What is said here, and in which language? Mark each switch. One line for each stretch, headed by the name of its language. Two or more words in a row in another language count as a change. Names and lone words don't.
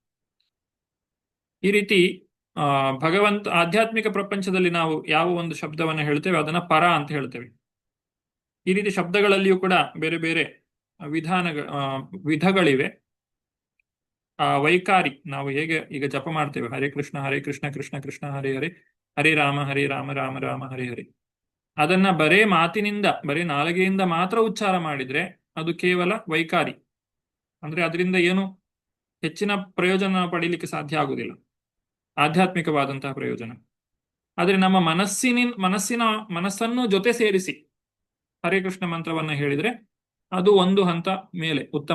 Kannada: ಈ ರೀತಿ ಭಗವಂತ ಆಧ್ಯಾತ್ಮಿಕ ಪ್ರಪಂಚದಲ್ಲಿ ನಾವು ಯಾವ ಒಂದು ಶಬ್ದವನ್ನು ಹೇಳ್ತೇವೆ ಅದನ್ನ ಪರ ಅಂತ ಹೇಳ್ತೇವೆ. ಈ ರೀತಿ ಶಬ್ದಗಳಲ್ಲಿಯೂ ಕೂಡ ಬೇರೆ ಬೇರೆ ವಿಧಗಳಿವೆ. ವೈಕಾರಿ ನಾವು ಹೇಗೆ ಈಗ ಜಪ ಮಾಡ್ತೇವೆ,
Sanskrit: ಹರೇ ಕೃಷ್ಣ ಕೃಷ್ಣ ಕೃಷ್ಣ ಹರೇ ಹರೇ, ಹರೇ ರಾಮ ರಾಮ ರಾಮ ಹರೇ ಹರೇ.
Kannada: ಅದನ್ನ ಬರೇ ಮಾತಿನಿಂದ, ಬರೇ ನಾಲಿಗೆಯಿಂದ ಮಾತ್ರ ಉಚ್ಚಾರ ಮಾಡಿದ್ರೆ ಅದು ಕೇವಲ ವೈಕಾರಿ. ಅಂದ್ರೆ ಅದರಿಂದ ಏನು ಹೆಚ್ಚಿನ ಪ್ರಯೋಜನ ಪಡೀಲಿಕ್ಕೆ ಸಾಧ್ಯ ಆಗುವುದಿಲ್ಲ, ಆಧ್ಯಾತ್ಮಿಕವಾದಂತಹ ಪ್ರಯೋಜನ. ಆದ್ರೆ ನಮ್ಮ ಮನಸ್ಸನ್ನು ಜೊತೆ ಸೇರಿಸಿ ಹರೇ ಕೃಷ್ಣ ಮಂತ್ರವನ್ನ ಹೇಳಿದ್ರೆ ಅದು ಒಂದು ಹಂತ ಮೇಲೆ ಉತ್ತಮ.